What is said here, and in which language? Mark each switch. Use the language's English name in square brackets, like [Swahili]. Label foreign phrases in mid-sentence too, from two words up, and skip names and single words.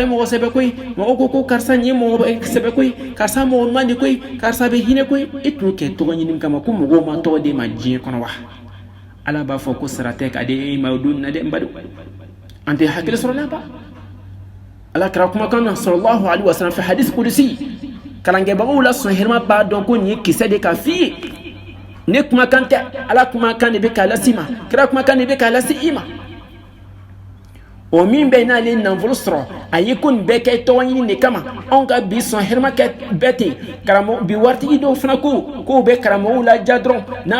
[Bambara] mɔgɔ sɛbɛ koyi mɔgɔw ko karisa nin ye mɔgɔ sɛbɛ koyi karisa mɔgɔ ɲuman de koyi karisa bɛ hinɛ koyi i tun kɛ tɔgɔ ɲini kama ko mɔgɔw ma tɔgɔ d'e ma diɲɛ kɔnɔ wa ala b'a fɔ ko sara tɛ ka di e ma o don na dɛ n badenw an tɛ hakili sɔrɔ la ba ala kɛra kumakan na [Arabic] صلى الله عليه وسلم [Bambara] fɛ hadisi kudusi kalankɛbagaw la sɔn hɛrɛma b'a dɔn ko nin ye kisɛ de ka f'i ye ne kumakan tɛ ala kumakan de bɛ k'a lase i ma kira kumakan de bɛ k'a lase i ma o min bɛ n'ale nafolo sɔrɔ a ye ko nin bɛɛ kɛ tɔgɔ ɲini de kama anw ka bi sɔn hɛrɛma kɛ bɛɛ ten karamɔgɔ bi waritigi dɔw fana k'o bɛ karamɔgɔw laja dɔrɔn n'a